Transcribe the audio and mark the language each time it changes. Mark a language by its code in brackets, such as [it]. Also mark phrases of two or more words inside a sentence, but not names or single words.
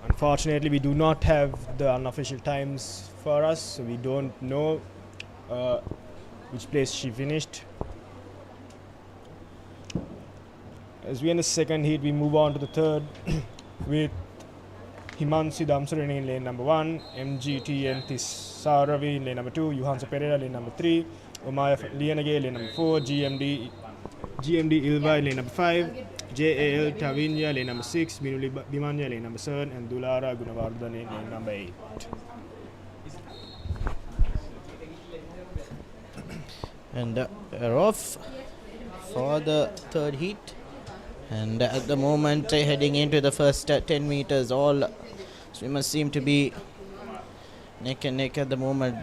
[en] Unfortunately, we do not have the unofficial times for us, so we don't know which place she finished. As we end the second heat, we move on to the third with Himansi Damsarini in lane number 1, MGTN Thisaravi in lane number 2, Johansa Pereira lane number 3, Omaya Lianage lane number 4, GMD Ilva in lane number 5, JAL Tavinya lane number 6, Minuli Bimanya lane number 7, and Dulara Gunavardhan in lane number 8. And we're off for the third heat. And at the moment, heading into the first 10 meters, all swimmers seem to be neck and neck at the moment.